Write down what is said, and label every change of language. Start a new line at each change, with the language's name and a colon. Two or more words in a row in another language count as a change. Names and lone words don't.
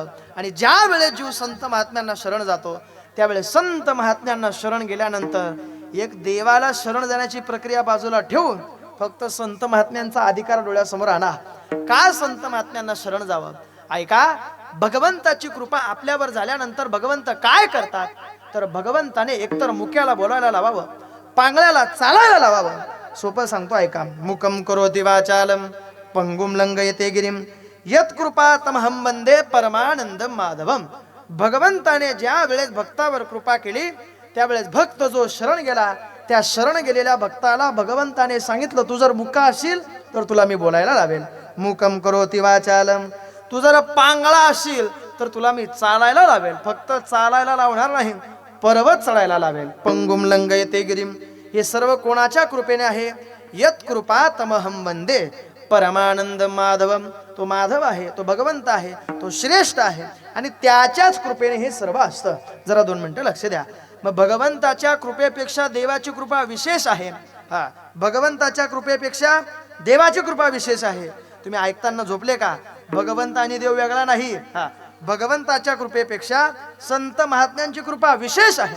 Marathi: आणि ज्या वेळेस जीव संत महात्म्यांना शरण जातो त्यावेळेस संत महात्म्यांना शरण गेल्यानंतर एक देवाला शरण जाण्याची प्रक्रिया बाजूला ठेवून फक्त संत महात्म्यांचा अधिकार डोळ्यासमोर आणा. का संत महात्म्यांना शरण जावं? ऐका, भगवंताची कृपा आपल्यावर झाल्यानंतर भगवंत काय करतात तर भगवंताने एकतर मुक्याला बोलायला लावावं, पांगळ्याला चालायला लावावं. सोपं सांगतो ऐका.
Sanskrit: मुकम करोति वाचालम पंगुम लंघयते गिरिम यत्कृपा तमहं वंदे परमानंदम माधवम.
Marathi: भगवंताने ज्या वेळेस भक्तावर कृपा केली त्यावेळेस भक्त जो शरण गेला त्या शरण गेलेल्या भक्ताला भगवंताने सांगितलं, तू जर मुका असशील तर तुला मी बोलायला लावेल.
Sanskrit: मुकम करोति वाचालम,
Marathi: तू जर पांगळा असशील तर तुला मी चालायला लावेल. फक्त चालायला लावणार नाही, पर्वत चढायला लावेल.
Sanskrit: पंगुम लंघयते गिरिम,
Marathi: हे सर्व कोणाच्या कृपेने आहे?
Sanskrit: यत कृपा तमहं वंदे परमानंद माधवम.
Marathi: तो माधव आहे, तो भगवंत आहे, तो श्रेष्ठ आहे आणि त्याच्याच कृपेने हे सर्व असतं. जरा 2 मिनिटं लक्ष द्या. मग भगवंताच्या कृपेपेक्षा देवाची कृपा विशेष आहे. हा, भगवंताच्या कृपेपेक्षा देवाची कृपा विशेष आहे. तुम्ही ऐकताना झोपले का? भगवंत आणि देव वेगळा नाही. हा, भगवंताच्या कृपेपेक्षा संत महात्म्यांची कृपा विशेष आहे.